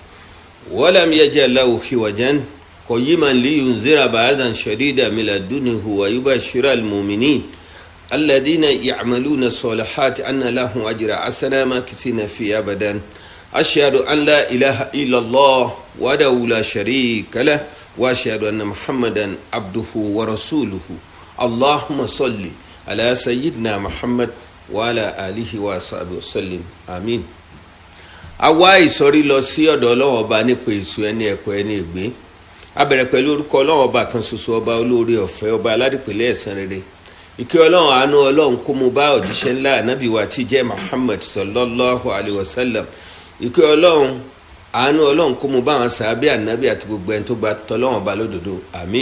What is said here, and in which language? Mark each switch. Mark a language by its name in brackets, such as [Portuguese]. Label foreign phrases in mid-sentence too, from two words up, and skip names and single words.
[Arabic] ولم يجعل له عوجا قيما لينذر بأسا شديدا من لدنه ويبشر المؤمنين الذين يعملون الصالحات أن لهم أجر حسنا ماكثين فيه أبدا أشهد أن لا إله إلا الله وحده لا شريك له وأشهد أن محمدا عبده ورسوله اللهم صل على سيدنا محمد وعلى آله وصحبه وسلم آمين. [Yoruba] àwa ìsọ̀rí lọ sí ọ̀dọ̀ Ọlọ́run Ọba nípa èso ẹni ẹ̀kọ́ ẹni ègbé a bẹ̀rẹ̀ pẹ̀lú orúkọ Ọlọ́run Ọba kan ṣoṣo ọba olóore ọ̀fẹ́ ọba aládìpẹ̀lẹ̀ ẹ̀san rere ìkẹ́ Ọlọ́run àánú Ọlọ́run kó mú bá òjíṣẹ́ ńlá ànábì wa tí jẹ́ Muhammad [Arabic] صلى الله عليه وسلم [Yoruba] ìkẹ́ Ọlọ́run àánú Ọlọ́run kó mú bá àwọn sàábé ànábì àti gbogbo ẹni tó gba tọ́lọ́run Ọba lódodo àmín.